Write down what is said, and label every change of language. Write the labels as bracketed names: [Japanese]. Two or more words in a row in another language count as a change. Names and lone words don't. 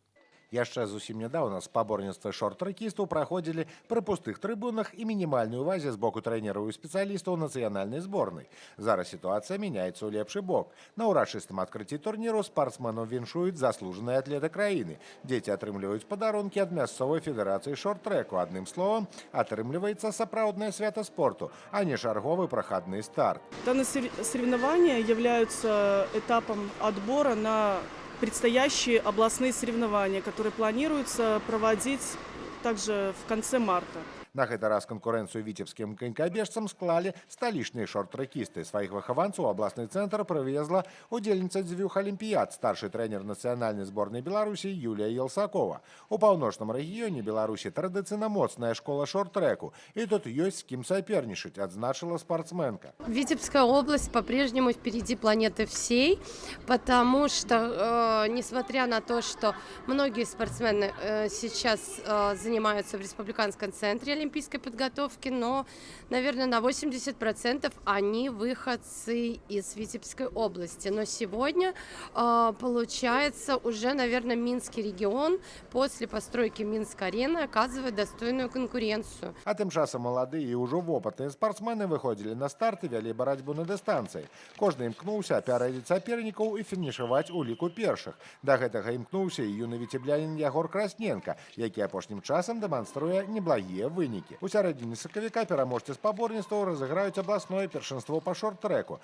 [Belarusian] Яшчэ зусім нядаўна спаборніцтвы шорт-трэкістаў праходзілі пры пустых трыбунах і мінімальнай увазе з боку трэнераў і спецыялістаў нацыянальнай зборнай. Зараз сітуацыя мяняецца ў лепшы бок. На ўрачыстым адкрыцці турніру спартсменаў віншуюць заслужаныя атлеты краіны. Дзеці атрымліваюць падарункі ад мясцовай федэрацыі шорт-трэку. Адным словам, атрымліваецца сапраўднае свята спорту, а не чарговы прахадны старт. [Russian] Данные соревнования являются этапом отбора на предстоящие областные соревнования, которые планируется проводить также в конце марта. [Belarusian] На гэты раз канкурэнцыю віцебскім канькабежцам склалі сталічныя шорт-трэкісты. Сваіх выхаванцаў у абласны цэнтр прывезла удзельніца дзвюх алімпіяд, старшы трэнер нацыянальнай зборнай Беларусі Юлія Елсакова. У паўночным рэгіёне Беларусі традыцыйна моцная школа шорт-трэку, и тут ёсць з кім сапернічаць, адзначыла спортсменка. [Russian] Витебская область по-прежнему впереди планеты всей, потому что, несмотря на то, что многие спортсмены сейчас занимаются в республиканском центре олимпийской подготовки, но, наверное, на 80% они выходцы из Витебской области. Но сегодня, получается, уже, наверное, Минский регион после постройки Минск-арены оказывает достойную конкуренцию. [Belarusian] А тым часам маладыя і ўжо вопытныя спортсмены выходзілі на старт і вялі барацьбу на дыстанцыі. Кожны імкнуўся апярэдзіць сапернікаў і фінішаваць у ліку першых. Да гэтага імкнуўся і юны віцеблянін Ягор Красненко, які апошнім часам дэманструе неблагія вынікі. У сярэдзіне сакавіка пераможцы спаборніцтваў разыграюць абласное першынство па шорт-трэку.